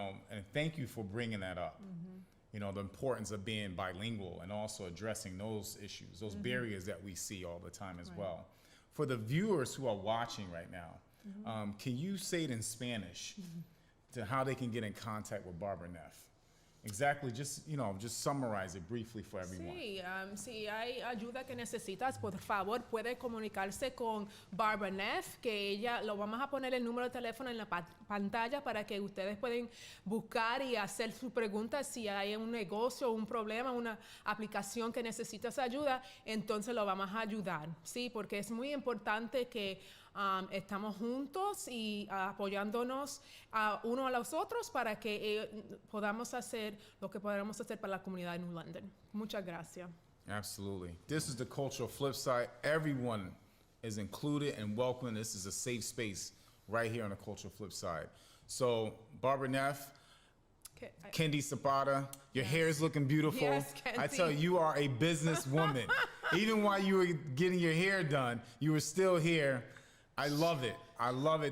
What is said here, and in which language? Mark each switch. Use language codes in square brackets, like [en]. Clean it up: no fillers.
[en] And, and thank you for bringing that up. The importance of being bilingual and also addressing those issues, those barriers that we see all the time as well. For the viewers who are watching right now, can you say it in Spanish to how they can get in contact with Barbara Neff? Exactly, just summarize it briefly for everyone. [es] Sí, si hay ayuda que necesitas, por favor, puede comunicarse con Barbara Neff, que ella, lo vamos a poner el número de teléfono en la pantalla para que ustedes pueden buscar y hacer su pregunta. Si hay un negocio, un problema, una aplicación que necesitas ayuda, entonces lo vamos a ayudar, ¿sí? Porque es muy importante que estamos juntos y apoyándonos uno a los otros para que podamos hacer lo que podamos hacer para la comunidad de New London. Muchas gracias. [en] Absolutely. This is the cultural flip side. Everyone is included and welcome. This is a safe space right here on the cultural flip side. So, Barbara Neff, Kendi Zapata, your hair is looking beautiful. Yes, Kendi. I tell you, you are a businesswoman. Even while you were getting your hair done, you were still here. I love it. I love it.